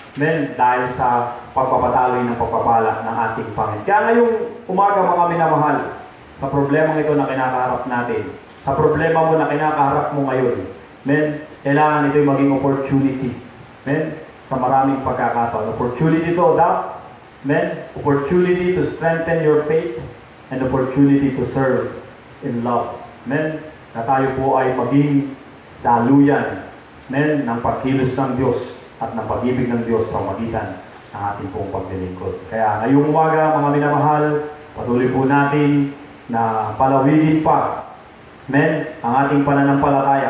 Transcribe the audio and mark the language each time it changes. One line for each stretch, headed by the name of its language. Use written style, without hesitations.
Filipino: Amen, dahil sa pagpapataloy ng pagpapala ng ating Panginoon. Kaya ngayong umaga mga minamahal, sa problema ito na kinakaharap natin, sa problema mo na kinakaharap mo ngayon, amen, kailangan ito'y maging opportunity. Amen, sa maraming pagkakataon.
English: Opportunity to adapt. Amen? Opportunity to strengthen your faith and opportunity to serve in love. Amen?
Filipino: Na tayo po ay maging daluyan, amen, ng pagkilos ng Diyos at ng pag-ibig ng Diyos sa magitan ng ating pong paglilingkod. Kaya ngayong umaga, mga minamahal, patuloy po natin na palawigin pa, amen, ang ating pananampalataya.